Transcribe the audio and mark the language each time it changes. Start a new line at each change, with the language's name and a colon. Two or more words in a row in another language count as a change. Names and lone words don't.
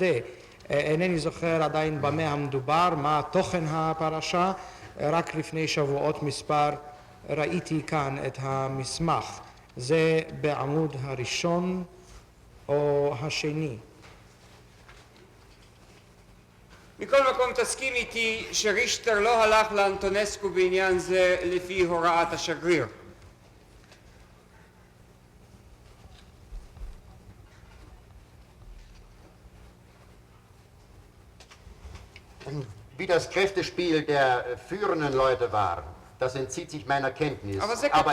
Hebrew: אינני זוכר עדיין במה המדובר, מה תוכן הפרשה, רק לפני שבועות מספר ראיתי כאן את המסמך. זה בעמוד הראשון או השני. מכל מקום תסכים איתי שרישטר לא הלך לאנטונסקו בעניין זה לפי הוראת השגריר.
German: Wie das Kräftespiel der führenden Leute war, das entzieht sich meiner Kenntnis. Aber